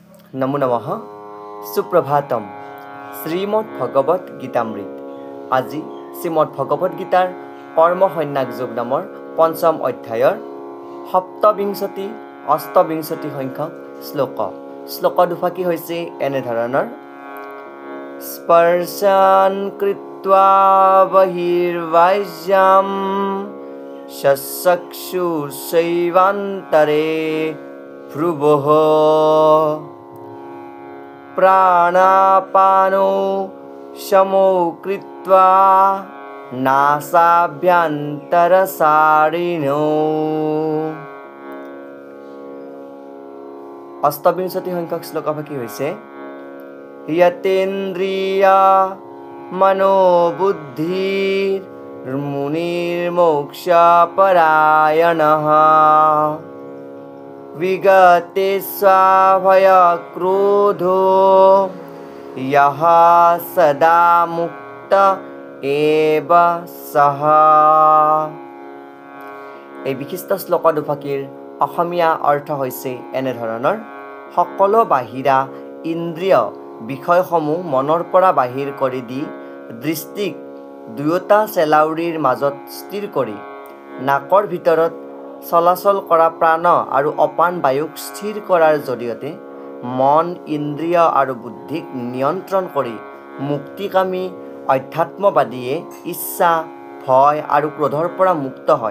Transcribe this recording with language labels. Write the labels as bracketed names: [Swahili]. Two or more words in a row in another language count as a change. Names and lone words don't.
[Sanskrit] নমো নমঃ সুপ্রভাতম [Assamese] শ্রীমদ ভগবত গীতামৃত আজি শ্রীমদ ভগবত গীতাৰ কৰ্মসন্ন্যাস যোগ নামৰ পঞ্চম অধ্যায়ৰ সপ্তবিংশতি অষ্টবিংশতি সংখ্যক শ্লোক দুফাকি হৈছে এনেধৰণৰ [Sanskrit] স্পৰ্শান কৃত্বা বহিৰ্বাহ্যম চক্ষুষৈৱান্তৰে ভ্ৰুৱঃ प्राणापानो शमो कृत्वा नासाभ्यन्तरसारिणो [Assamese] অষ্টবিংশতি সংখ্যক শ্লোকভাগী হৈছে [Sanskrit] यतेन्द्रिया मनोबुद्धिर् मुनिर्मोक्षपरायणः विगते स्वाभयक्रोधो यः सदा मुक्त एव सः। [Assamese] এই বিশিষ্ট শ্লোক দুফাকীৰ অসমীয়া অৰ্থ হৈছে এনেধৰণৰ সকলো বাহিৰা ইন্দ্ৰিয় বিষয়সমূহ মনৰ পৰা বাহিৰ কৰি দি দৃষ্টিক দুয়োটা চেলাউৰিৰ মাজত স্থিৰ কৰি নাকৰ ভিতৰত চলাচল কৰা প্ৰাণ আৰু অপান বায়ুক স্থিৰ কৰাৰ জৰিয়তে মন ইন্দ্ৰিয় আৰু বুদ্ধিক নিয়ন্ত্ৰণ কৰি মুক্তিকামী অধ্যাত্মবাদীয়ে ইচ্ছা ভয় আৰু ক্ৰোধৰ পৰা মুক্ত হয়।